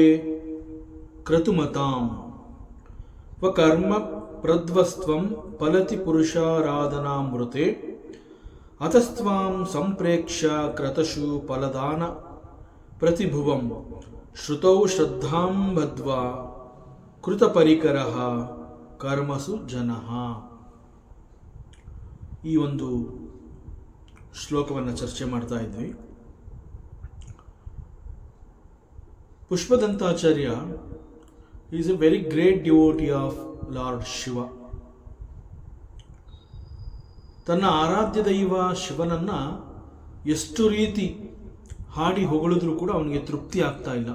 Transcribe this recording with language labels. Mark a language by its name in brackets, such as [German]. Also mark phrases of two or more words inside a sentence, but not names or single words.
[Sanskrit] ಕ್ರತುಮತಾಂ ವಕರ್ಮ ಪ್ರಧ್ವಸ್ತ್ವಂ ಫಲತಿ ಪುರುಷಾರಾಧನಾಮೃತೆ ಅತಸ್ತ್ವಾಂ ಸಂಪ್ರೇಕ್ಷ್ಯ ಕ್ರತಶು ಫಲದಾನ ಪ್ರತಿಭುವಂ ಶ್ರುತೌ ಶ್ರದ್ಧಾಂ ಬದ್ಧ್ವಾ ಕೃತಪರಿಕರಃ ಕರ್ಮಸು ಜನಃ. [Kannada] ಈ ಒಂದು ಶ್ಲೋಕವನ್ನು ಚರ್ಚೆ ಮಾಡ್ತಾ ಇದ್ವಿ. [English] Pushpadantacharya is a very great devotee of Lord Shiva. [Kannada] ತನ್ನ ಆರಾಧ್ಯ ದೈವ ಶಿವನನ್ನ ಎಷ್ಟು ರೀತಿ ಹಾಡಿ ಹೊಗಳಿದ್ರೂ ಕೂಡ ಅವನಿಗೆ ತೃಪ್ತಿ ಆಗ್ತಾ ಇಲ್ಲ.